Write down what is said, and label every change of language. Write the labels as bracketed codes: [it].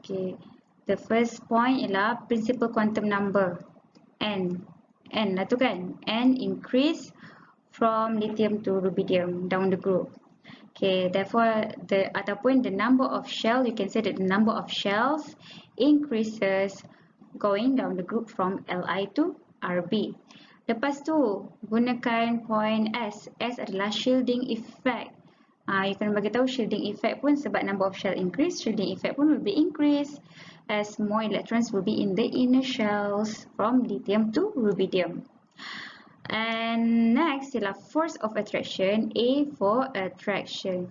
[en] Okay, the first point ialah principal quantum number, N lah tu kan, N increase from lithium to rubidium down the group. Okay, therefore the number of shell, you can say that the number of shells increases going down the group from Li to Rb. [ms] Lepas tu gunakan point S. S adalah shielding effect. [en] You can [ms] bagi tahu [en] shielding effect pun sebab number of shell increase, shielding effect pun will be increased as more electrons will be in the inner shells from lithium to rubidium. And next ialah force of attraction. A for attraction.